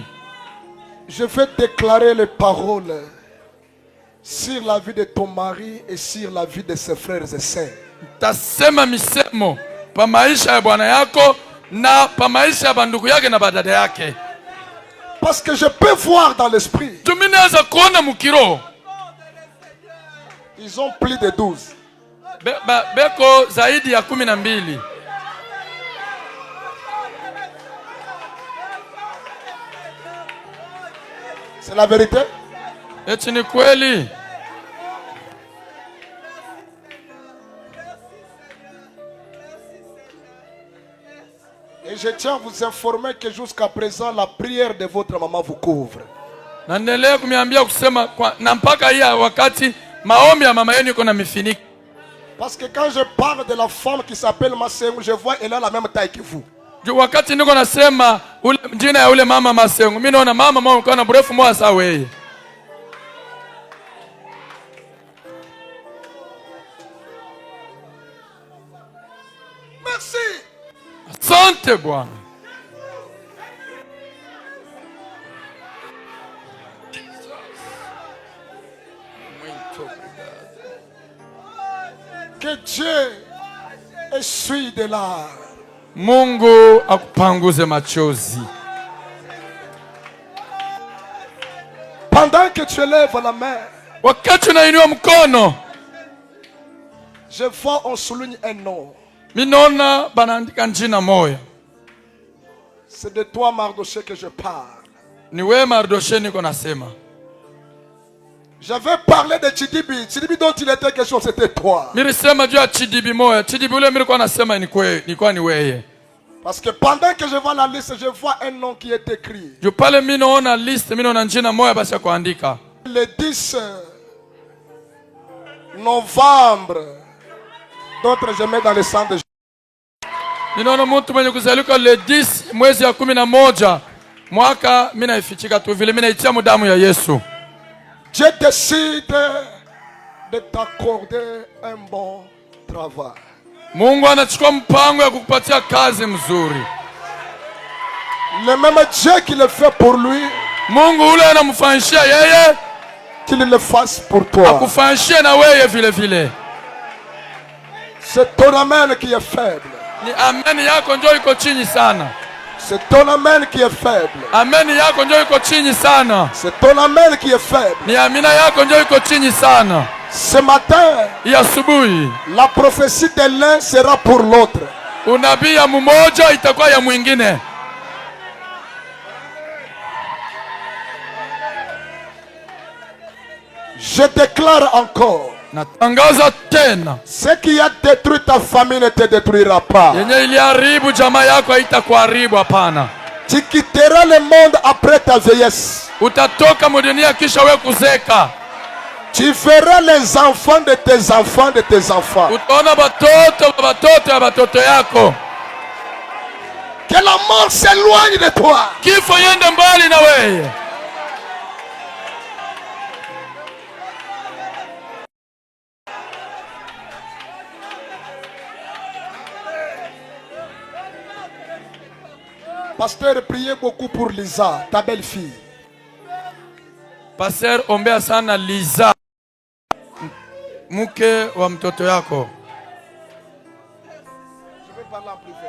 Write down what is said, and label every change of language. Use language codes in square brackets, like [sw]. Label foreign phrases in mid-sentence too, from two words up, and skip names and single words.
[fr] je vais déclarer les paroles sur la vie de ton mari et sur la vie de ses frères et sœurs. [sw] tasema misemo pa maisha ya bwana yako na pa maisha ya bandugu yake na badada yake. [fr] Parce que je peux voir dans l'esprit, [sw] Tuminaweza kuona mukiro. [fr] ils ont plus de 12. [sw] Beko zaidi ya 12. [fr] C'est la vérité. [sw] Eti ni kweli. [fr] Et je tiens à vous informer que jusqu'à présent, la prière de votre maman vous couvre. [sw] Naendelea kumiambia kusema na mpaka hii wakati maombi ya mama yenu iko na mifiniko. [fr] Parce que quand je parle de la femme qui s'appelle Masengu, je vois elle a la même taille que vous. [sw] Wakati niko nasema ule jina ya ule mama Masengu, mimi naona mama mwa uko na mrefu mwa sawa wewe. [fr] Merci. [sw] Asante Bwana. [fr] Que Dieu essuie de larmes. [sw] Mungu akupanguze machozi. [fr] Pendant que tu lèves la main, [sw] Wakati unainua mkono, [fr] je vois on souligne un nom. [sw] mimi naona banaandika jina moja. [fr] C'est de toi, Mardoché, que je parle. [sw] Ni wewe Mardoshe niko nasema. [fr] J'avais parlé de Chidibi. Chidibi dont il était question, c'était toi. [sw] Nilisema juu ya Chidibi moja. Chidibi ule nilikuwa nasema ni wewe. [fr] Parce que pendant que je vois la liste, je vois un nom qui est écrit. [sw] Juu pale mimi naona list, mimi naona jina moja basi ya kuandika. [fr] Le 10 novembre. D'autres je mets dans le sang de Jésus. [sw] Ninaona mtu mwenye kuzalika le 10 mwezi ya 11 mwaka, mimi naifichika tu vile mimi naitia damu ya Yesu. [fr] Dieu décide de t'accorder un bon travail. [sw] Mungu anachukua mpango ya kukupatia kazi mzuri. [fr] Le même Dieu qui le fait pour lui, [sw] Mungu ule anamfanyishia yeye, [fr] qu'il le fasse pour toi. [sw] akufanyishie na wewe vile vile. [fr] C'est ton amen qui est faible. [sw] Ni ameni yako njoo iko chini sana. [fr] C'est ton amen qui est faible. [sw] Ameni yako njoo iko chini sana. [fr] C'est ton amen qui est faible. [sw] Ni amina yako njoo iko chini sana. [fr] Ce matin, [sw] hii asubuhi [fr] la prophétie de l'un sera pour l'autre. [sw] unabii ya mmoja itakuwa ya mwingine. [fr] Je déclare encore, [sw] Natangaza tena, [fr] ce qui a détruit ta famille ne te détruira pas. [sw] yenye iliharibu jamaa yako haitakuharibu, hapana. [fr] Tu quitteras le monde après ta vieillesse. [sw] Utatoka mudunia kisha wewe kuzeka. [fr] Tu verras les enfants de tes enfants de tes enfants. [sw] Utaona batoto ya batoto yako. [fr] Que la mort s'éloigne de toi. [sw] Kifo yende mbali na wewe. [fr] Pasteur, priez beaucoup pour Lisa, ta belle-fille. [sw] Pastor, ombea sana Liza, mke wa mtoto yako. [fr] Je vais parler en privé.